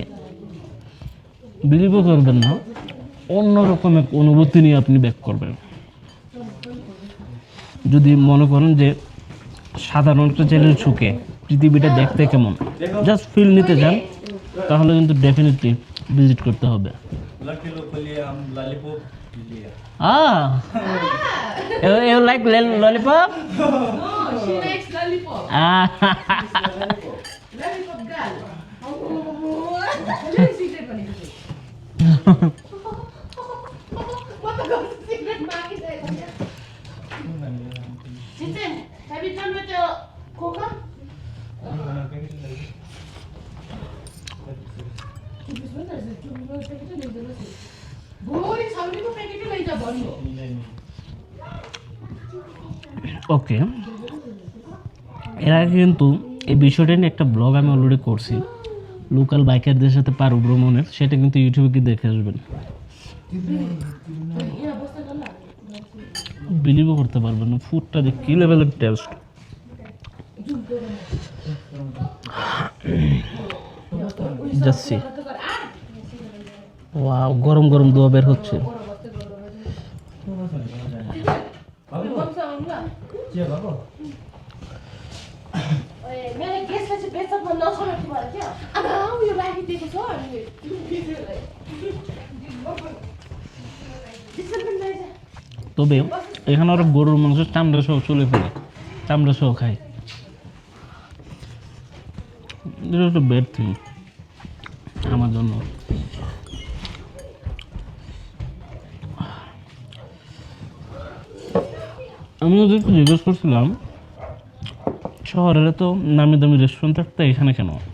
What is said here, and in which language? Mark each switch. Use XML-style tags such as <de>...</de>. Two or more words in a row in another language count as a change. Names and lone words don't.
<bn>বিলিভও করবেন না, অন্যরকম এক অনুভূতি নিয়ে আপনি ব্যাক করবেন। যদি মনে করেন যে সাধারণ একটা চ্যানেল ছুকে পৃথিবীটা দেখতে কেমন,</bn> <en>just feel</en> <bn>নিতে চান, তাহলে কিন্তু ডেফিনেটলি ভিজিট করতে হবে।</bn> <en>You like lollipop? No, she likes lollipop. Lollipop girl. Let me see that one. What the secret market is? Jitin, have you done with the coca?</en> <bn>ওকে, এর আগে কিন্তু এই বিষয়টা নিয়ে একটা ব্লগ আমি অলরেডি করছি, লোকাল বাইকারদের সাথে পারু ভ্রমণের, সেটা কিন্তু ইউটিউবে কি দেখে আসবেন। বিলিভও করতে পারবেন না ফুডটা যে কী লেভেলের টেস্ট। যাচ্ছি, ওয়াও, গরম গরম দোয়া বের হচ্ছে।</bn> <sv>Men jag gissar att det är bäst att man låtsas att det bara är jag. Ah, jag lägger det på svaret nu. Det är</sv> <en>så nice.</en> <bn>তবে এখানে ওরা গরুর মাংস চামড়া সহ চলে ফেলে, চামড়া সহ খায়। এটা একটা</bn> <en>bad thing</en> <bn>আমার জন্য। আমি ওদেরকে জিজ্ঞেস করছিলাম শহরের তো নামি দামি রেস্টুরেন্ট থাকতে এখানে কেন?</bn>